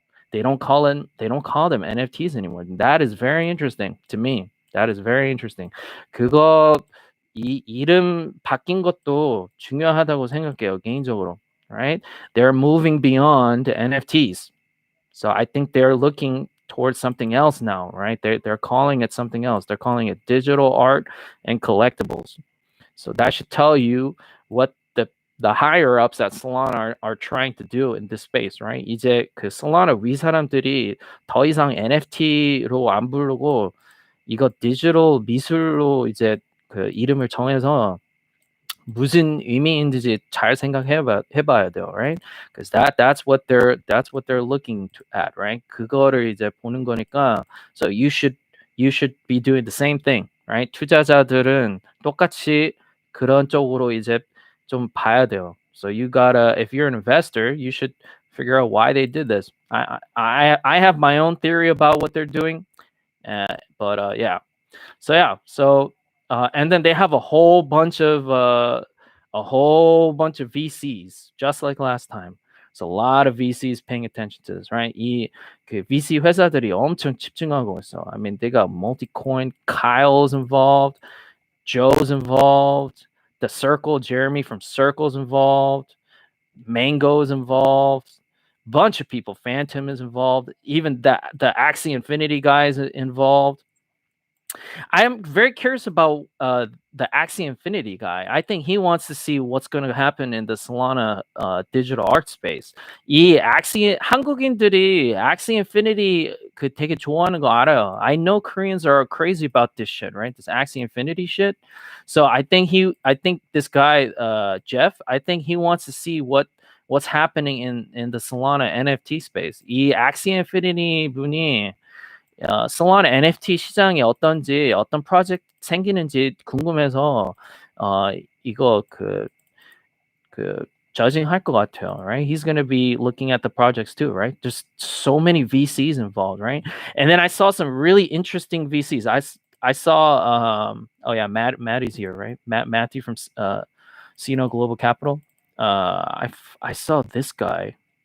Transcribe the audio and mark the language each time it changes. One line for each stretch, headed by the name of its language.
English: They don't call them NFTs anymore. That is very interesting to me. That is very interesting.
Korean: 그거 이 이름 바뀐 것도 중요하다고 생각해요, 개인적으로.
English: Right? They're moving beyond NFTs. So I think they're looking towards something else now, right? They're calling it something else. They're calling it digital art and collectibles. So that should tell you what the higher ups at Solana are trying to do in this space, right?
Korean: 이제 그 Solana 위 사람들이 더 이상 NFT로 안 부르고 이거 디지털 미술로 이제 그 이름을 정해서 무슨 의미인지 잘 해봐야 돼요,
English: right? Because that's what they're looking at, right?
Korean: 그거를 이제 보는 거니까,
English: so you should be doing the same thing, right?
Korean: 투자자들은 똑같이 그런 쪽으로 이제 좀 봐야 돼요.
English: So you gotta, if you're an investor, you should figure out why they did this. I have my own theory about what they're doing, but yeah. So and then they have a whole bunch of VCs, just like last time. So a lot of VCs paying attention to this, right?
Korean: 그 VC 회사들이 엄청 집중하고 있어.
English: I mean, they got Multicoin, Kyle's involved, Joe's involved, the Circle, Jeremy from Circle's involved, Mango's involved, bunch of people. Phantom is involved, even the Axie Infinity guys involved. I am very curious about the Axie Infinity guy. I think he wants to see what's going to happen in the Solana digital art space.
Korean: 이 한국인들이 Axie Infinity 그 되게 좋아하는 거 알아요.
English: I know Koreans are crazy about this shit, right? This Axie Infinity shit. So I think this guy Jeff, I think he wants to see what's happening in the Solana NFT space.
Korean: 이 Axie Infinity 분이 솔라나 NFT 시장이 어떤지, 어떤 프로젝트 생기는지 궁금해서 이거 그 judging 할 것 같아요,
English: right? He's going to be looking at the projects too, right? There's so many VCs involved, right? And then I saw some really interesting VCs. I saw oh yeah, Maddie's here, right? Matthew from Sino Global Capital. I saw this guy.